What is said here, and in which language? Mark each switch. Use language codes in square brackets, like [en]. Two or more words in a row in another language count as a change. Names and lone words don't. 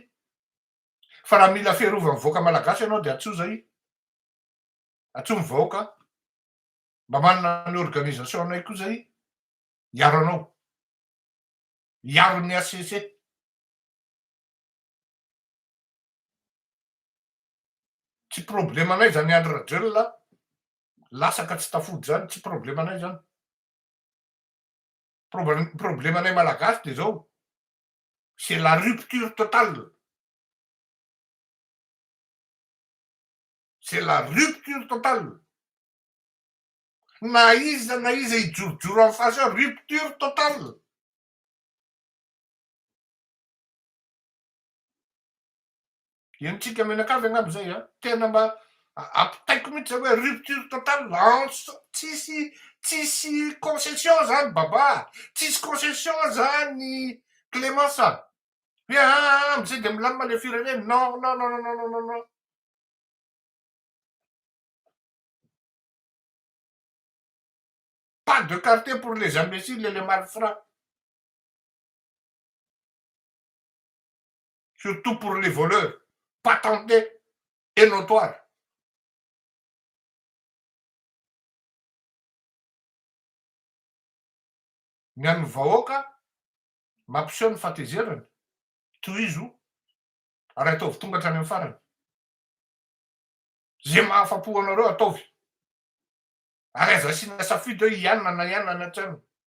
[mg] Fa raha mila fiarovany vahoaka malagasy ianao de atsoa zay, atsoa ny vahoaka, mba manana ny organisation anay koa zay hiaro anao, hiaro ny ACC. Tsy problème anay zany andro radrelona lasaka tsy tafody zany, tsy problème anay zany. Problème anay malagasy de zao, [fr] c'est la rupture totale. C'est la rupture totale. [mg] Na iza hijorojoro amin'ny fasy ao, [fr] rupture totale. [mg] Enitsika menakavy angamba zay a, tena mba ampitaiko mihitsy zay hoe [fr] rupture totale. [mg] Tsisy concession zany baba, tsisy concession zany Clémence. Hoe amizay de milamina le firenena. [fr] Non, non, non, non, non, non, non. Pas de quartier pour les imbéciles et les malfrats. Surtout pour les voleurs, patentés et notoires. [mg] Ny an'ny vahoaka mampiseho ny fahatezerany, tohizo ary ataovy tonga hatrany amin'ny farany. Zay mahafapo anareo ataovy. Ary aza asiana safidy hoe ianona na ianona ny an-trano.